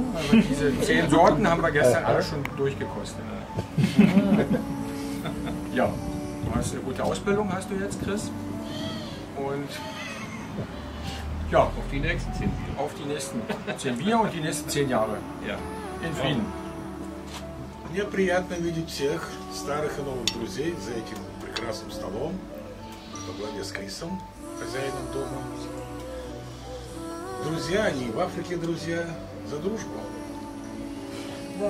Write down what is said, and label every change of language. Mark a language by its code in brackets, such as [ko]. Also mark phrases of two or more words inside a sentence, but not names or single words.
[de] Also diese 10 Sorten haben wir gestern alle schon durchgekostet. Ja, du hast eine gute Ausbildung, hast du jetzt, Chris. Und ja, auf die nächsten 10 Bier. Auf die nächsten 10 Bier und die nächsten 10 Jahre. Ja. In Frieden. [ru] Мне приятно видеть всех старых и новых друзей за этим прекрасным столом во главе с Крисом, хозяином дома. Друзья, они в Африке друзья, за дружбу. Да.